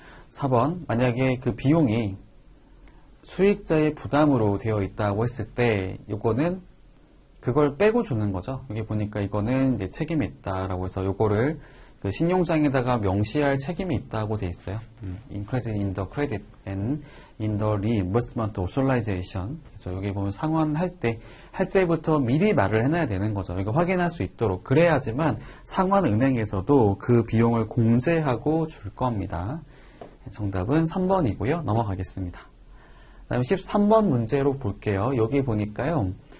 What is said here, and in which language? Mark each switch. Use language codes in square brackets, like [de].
[ko] 4번, 만약에 그 비용이 수익자의 부담으로 되어 있다고 했을 때, 요거는 그걸 빼고 주는 거죠. 여기 보니까 이거는 이제 책임이 있다라고 해서 요거를 그 신용장에다가 명시할 책임이 있다고 돼 있어요. [en] Included in the credit and in the reimbursement authorization. [ko] 그래서 여기 보면 상환할 때부터 미리 말을 해놔야 되는 거죠. 이거 확인할 수 있도록. 그래야지만 상환은행에서도 그 비용을 공제하고 줄 겁니다. 정답은 3번이고요. 넘어가겠습니다. 다음에 13번 문제로 볼게요. 여기 보니까요.